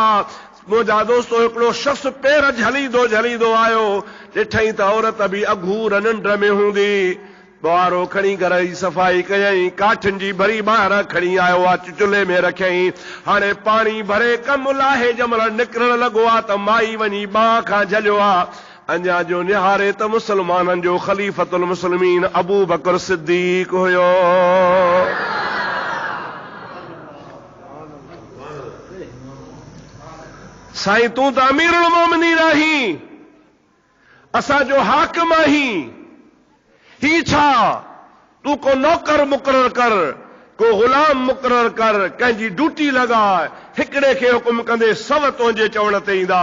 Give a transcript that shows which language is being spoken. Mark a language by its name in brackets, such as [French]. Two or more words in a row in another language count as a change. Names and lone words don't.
[Sindhi] मुंहिंजा दोस्तो, हिकिड़ो शख़्स पेर झलींदो आयो, ॾिठई त औरत बि अघूर निंड में हूंदी। बुआरो खणी घर जी सफ़ाई कयईं, काठियुनि जी भरी ॿाहिरि खणी आयो आहे, चुल्हे में रखियईं। हाणे पाणी भरे कमु लाहे जंहिंमहिल निकिरण लॻो आहे त माई वञी बाहि खां झलियो आहे। अञा जो निहारे त मुस्लमाननि जो [Arabic] خليفة المسلمين [Sindhi] अबू बकर सिद्दीक़ हुयो। साईं, तूं त [Arabic] أمير المؤمنين [Sindhi] आहीं, असांजो हाकिम आहीं, ही छा? तूं को नौकर मुक़रर कर, को गुलाम मुक़रर कर, कंहिंजी ड्यूटी लॻाए, हिकिड़े खे हुकुम कंदे सव तुंहिंजे चवण ते ईंदा।